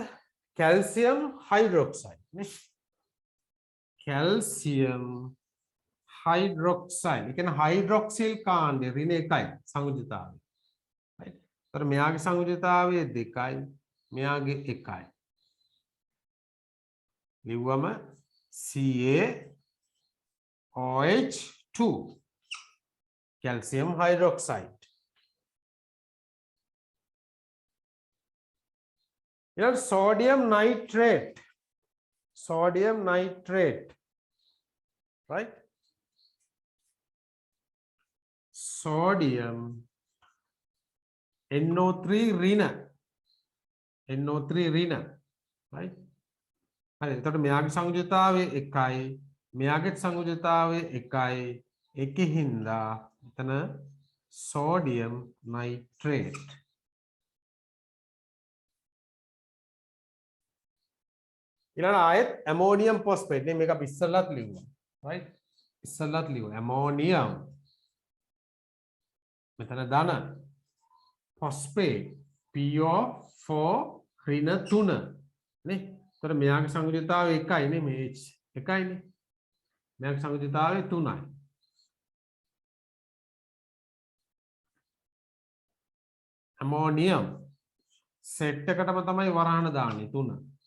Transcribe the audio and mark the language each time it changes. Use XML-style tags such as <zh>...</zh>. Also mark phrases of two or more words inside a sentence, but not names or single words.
<si>කැල්සියම් හයිඩ්‍රොක්සයිඩ් නේ. කැල්සියම් හයිඩ්‍රොක්සයිඩ්. ඒ කියන්නේ හයිඩ්‍රොක්සිල් කාණ්ඩය ඍණ 1යි සංයුතිතාවය. right. ඒතර මෙයාගේ සංයුතිතාවය 2යි මෙයාගේ 1යි.</si> <en>ලිව්වම CaOH2 calcium hydroxide. ඊළඟ sodium nitrate. sodium nitrate. right sodium NO3</en> <si>ඍණ NO3 ඍණ right හරි එතකොට මෙයාගේ සංයුජතාවය 1යි මෙයාගේ සංයුජතාවය 1යි ඒකින්දා එතන</si> <en>sodium nitrate</en> <si>ඊළඟ ආයෙත්</si> <en>ammonium phosphate</en> <si>නේ මේක අපි ඉස්සෙල්ලත් ලිව්වා right ඉස්සෙල්ලත් ලිව්වා ammonium මෙතන ධන phosphate PO4 ඍණ 3 නේ එතකොට මෙයාගේ සංයුජතාවය 1යි නේ මේ H 1යි නේ මෙයාගේ සංයුජතාවය 3යි</si> <en>ammonium set</en> <si>එකටම තමයි වරහන දාන්නේ 3</si>